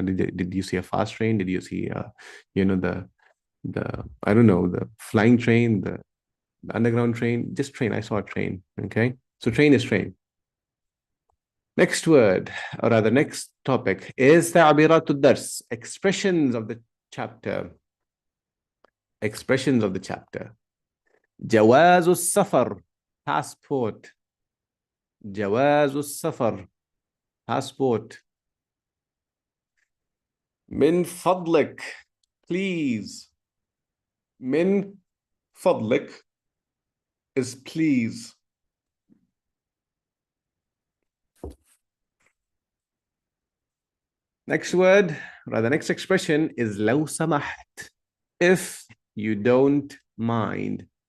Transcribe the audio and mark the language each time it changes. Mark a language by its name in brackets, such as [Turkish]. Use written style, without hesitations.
[English] Did you see a fast train? Did you see the I don't know, the flying train, the underground train? Just train. I saw a train. Okay. So train is train. Next word, or rather next topic is [Arabic] تعبيرات الدرس, [English] expressions of the chapter. Expressions of the chapter. [Arabic] جواز السفر, passport. جواز السفر, passport. من فضلك, please. من فضلك [English] is please. Next word, rather next expression is [Arabic] لو سمحت, [English] if you don't mind.